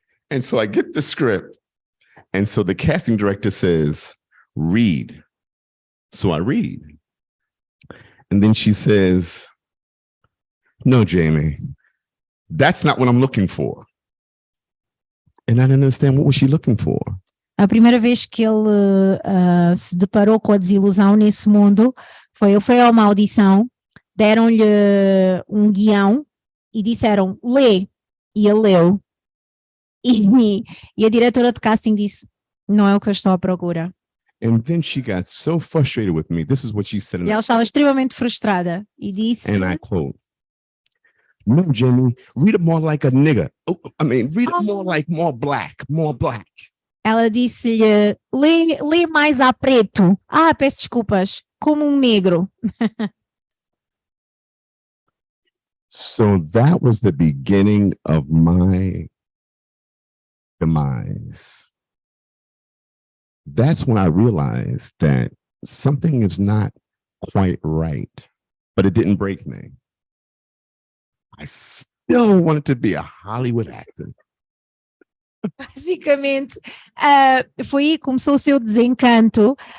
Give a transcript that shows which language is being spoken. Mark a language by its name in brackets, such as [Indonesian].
[English] And so I get the script, and so the casting director says, read. So I read. And then she says, no, Jamie, that's not what I'm looking for. And I didn't understand, what was she looking for? [Portuguese] A primeira vez que ele se deparou com a desilusão nesse mundo ele foi a uma audição, deram-lhe um guião e disseram, lê. E ele leu. E a diretora de casting disse, não é o que eu estou à procura. [English] And then she got so frustrated with me. This is what she said. [Portuguese] E ela estava extremamente frustrada e disse, [English] and I quote, no, Jamie, read it more like a nigger. Oh, I mean, read it more like more black. [Portuguese] Ela disse-lhe, lê mais a preto. Peço desculpas, como um negro. [English] So that was the beginning of my demise. That's when I realized that something is not quite right, but it didn't break me. I still wanted to be a Hollywood actor. [Portuguese] Basicamente, foi aí que começou o seu desencanto.